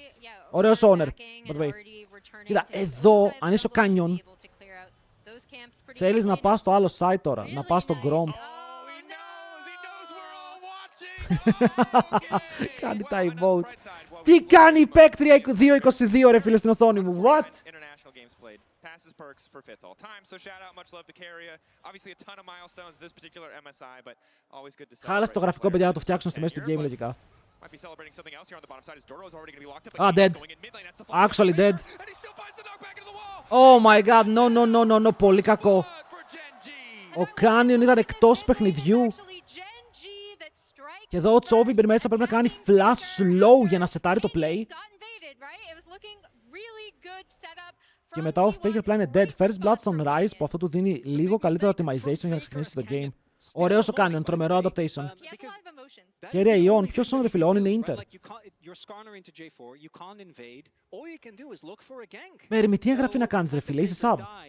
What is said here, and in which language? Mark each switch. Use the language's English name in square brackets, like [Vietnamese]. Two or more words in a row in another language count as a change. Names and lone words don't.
[Greek] Ωραίος owner. Κοίτα, εδώ, αν είσαι ο Canyon, θέλεις να πας στο άλλο side τώρα. Να πας στο Gromp. Κάνει τα emotes. Τι κάνει η παίκτρια 2-22 ρε φίλε στην οθόνη μου. [English] What? Passes perks for fifth all time. So shout out, much love to Keria. Obviously a ton of milestones this particular MSI, but always good to celebrate. [Greek] Χάλασε το γραφικό, παιδιά, να το φτιάξουν στη μέση του game λογικά. [English] Might be celebrating something else here on the bottom side as Doro's already going to be locked up. Ah, dead. Actually dead. Oh my god, no, [Greek] πολύ κακό. Ο Canyon ήταν εκτός παιχνιδιού. Και εδώ ο Chovy μπαίνει μέσα, πρέπει να κάνει [English] flash slow [Greek] για να σετάρει το play. Και μετά ο Faker πλά είναι dead. [English] First blood [Greek] στον Rise, που αυτό του δίνει λίγο καλύτερο optimization για να ξεκινήσει το game. Ωραίος ο Canyon, τρομερό adaptation. Και ρε Ιόν, ποιος είναι ρε φίλε, είναι Inter. Μέριμη, τι εγγραφή να κάνεις ρε φίλε, είσαι sub.